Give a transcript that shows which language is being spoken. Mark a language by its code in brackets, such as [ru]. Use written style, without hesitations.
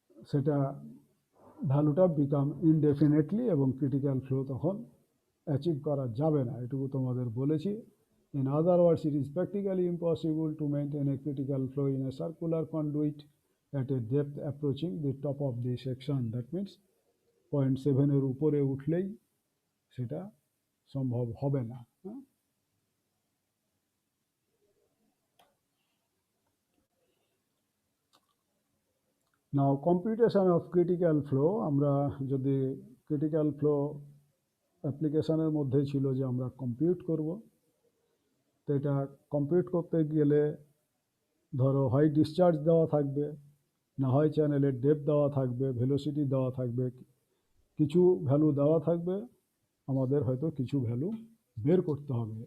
[bn] সেটা ভ্যালুটা বিকাম ইনডেফিনেটলি এবং ক্রিটিক্যাল ফ্লো তখন অ্যাচিভ করা যাবে না, এটুকু তোমাদের বলেছি। [en] In other words, it is practically impossible to maintain a critical flow in a circular conduit at a depth approaching the top of the section. That means [bn] 0.7 এর উপরে উঠলেই সেটা সম্ভব হবে না। [en] now computation of critical flow, [bn] আমরা যদি critical flow অ্যাপ্লিকেশনের মধ্যে ছিল যে আমরা কম্পিউট করব, তো এটা কম্পিউট করতে গেলে ধরো হয় ডিসচার্জ দেওয়া থাকবে, না হয় চ্যানেলের ডেপথ দেওয়া থাকবে, ভেলোসিটি দেওয়া থাকবে, কিছু ভ্যালু দেওয়া থাকবে, আমাদের হয়তো কিছু ভ্যালু বের করতে হবে।